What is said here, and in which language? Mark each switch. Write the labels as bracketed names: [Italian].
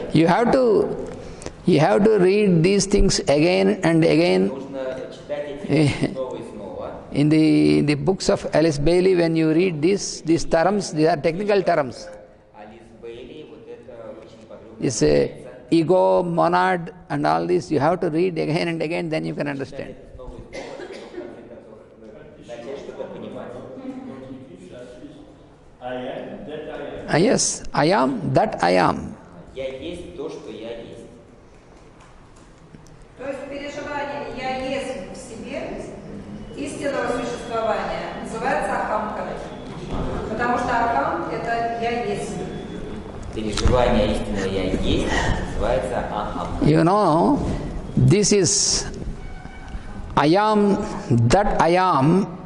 [English] You have to read these things again and again. [Russian] Нужно читать эти снова и снова. [English] In the books of Alice Bailey, when you read these terms, these are technical terms. [Russian] Алис Бейли, вот это очень подробно. [English] It's ego, monad, and all this. You have to read again and again, then you can understand. [Russian] Снова и снова, чтобы в конце концов начать что-то понимать. [English] Yes, I am that I am. [Russian] Я есть то, что я есть. То есть переживание «я есть» в себе истинного существования называется ахамкой. Потому что ахам – это «я есть». Переживание истинного я есть называется ахам. [English] You know, this is I am that I am.